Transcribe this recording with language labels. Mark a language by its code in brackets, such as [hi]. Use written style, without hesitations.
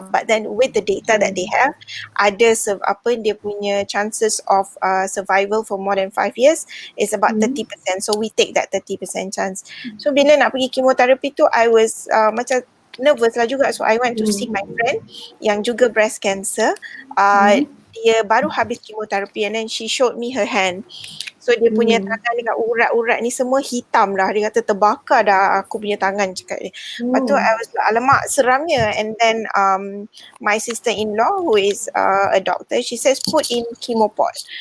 [en] But then with the data that they have, [ms] ada dia punya [en] chances of survival for more than 5 years is about 30%. So we take that 30% chance. So [ms] bila nak pergi [en] chemotherapy [ms] tu, [en] I was [ms] macam [en] nervous [ms] lah juga. [en] So I went to see my friend [ms] yang juga [en] breast cancer. [ms] Dia baru habis kemoterapi [en] and then she showed me her hand. [ms] So dia punya tangan dengan urat-urat ni semua hitam dah. Dia kata terbakar dah aku punya tangan, cakap dia. Lepas tu [en] I was like, [ms] alamak seramnya. [en] And then my sister-in-law who is a doctor, she says put in chemopot.